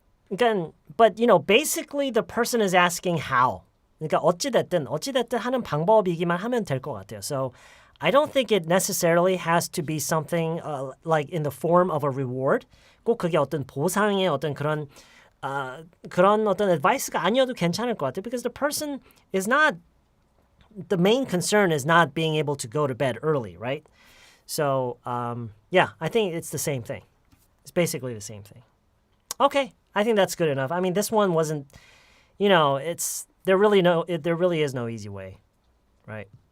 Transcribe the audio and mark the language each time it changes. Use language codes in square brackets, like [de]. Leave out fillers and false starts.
[en] 그러니까, but basically the person is asking how. [ko] 그러니까 어찌됐든 하는 방법이기만 하면 될 것 같아요. [en] So I don't think it necessarily has to be something like in the form of a reward. [ko] 꼭 그게 어떤 보상의 어떤 그런 어떤 advice가 아니어도 괜찮을 것 같아요. [en] Because the person is not, the main concern is not being able to go to bed early, right? So yeah, I think it's the same thing. It's basically the same thing. Okay, I think that's good enough. I mean, this one wasn't, there really is no easy way, right?